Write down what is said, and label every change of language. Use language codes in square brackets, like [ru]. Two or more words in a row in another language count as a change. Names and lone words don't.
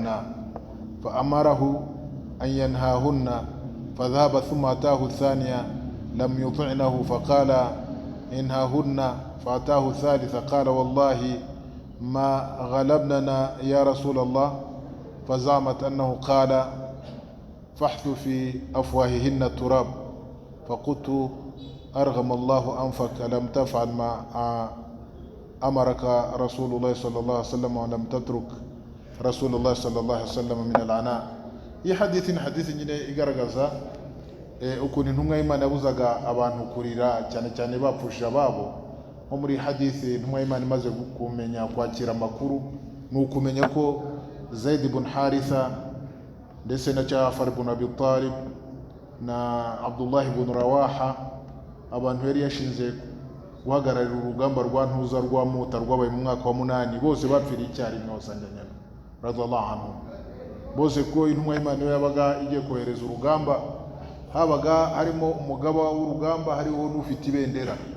[ar] فأمره أن ينهاهن فذهب ثم أتاه الثانية لم يطعنه فقال إنهاهن فأتاه الثالثة قال والله ما غلبننا يا رسول الله فزعمت أنه قال فاحث في أفواههن التراب فقلت أرغم الله أنفك لم تفعل ما أمرك رسول الله صلى الله عليه وسلم ولم تترك رسول الله صلى الله عليه وسلم من العناء. [rw] Iyi hadithi nyine igaragaza ukuntu intumwa y'Imana yabuzaga abantu kurira cyane cyane bapfushije ababo. Nko muri hadithi intumwa y'Imana imaze kumenya kwakira amakuru ni ukumenya ko Zaid ibn Haritha ndetse na Ja'far ibn Abi Talib na Abdullah ibn Rawaha abantu yari yashinze guhagararira urugamba rwa ntuza rwa Muta rwabaye mu mwaka wa 8 bose bapfiriye icyarimwe wasanganyana [ar] رضي الله عنه. [rw] Bose ko intumwa y'Imana yabaga igiye kohereza urugamba habaga harimo umugaba w'urugamba hariho n'ufite ibendera.